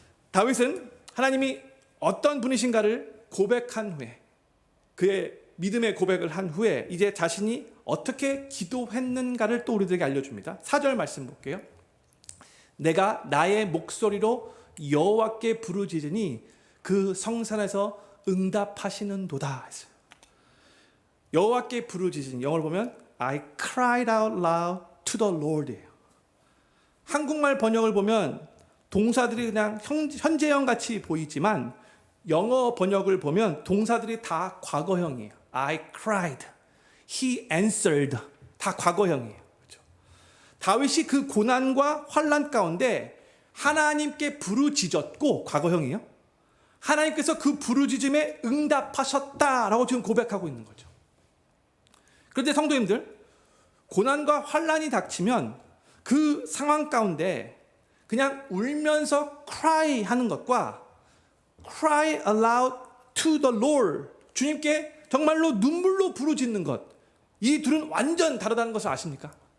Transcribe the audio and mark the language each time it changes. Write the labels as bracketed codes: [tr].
[ko] 다윗은 하나님이 어떤 분이신가를 고백한 후에 그의 믿음의 고백을 한 후에 이제 자신이 어떻게 기도했는가를 또 우리들에게 알려줍니다. 4절 말씀 볼게요. 내가 나의 목소리로 여호와께 부르짖으니 그 성산에서 응답하시는도다 했어요. 여호와께 부르짖으니 영어로 보면 [en] I cried out loud to the Lord [ko] 예요. 한국말 번역을 보면 동사들이 그냥 현재형 같이 보이지만 영어 번역을 보면 동사들이 다 과거형이에요. [en] I cried, he answered, [ko] 다 과거형이에요. 그렇죠? 다윗이 그 고난과 환난 가운데 하나님께 부르짖었고 과거형이에요. 하나님께서 그 부르짖음에 응답하셨다라고 지금 고백하고 있는 거죠. 그런데 성도님들, 고난과 환난이 닥치면 그 상황 가운데 그냥 울면서 cry 하는 것과 [en] cry aloud to the Lord, [ko] 주님께 정말로 눈물로 부르짖는 것, 이 둘은 완전 다르다는 것을 아십니까?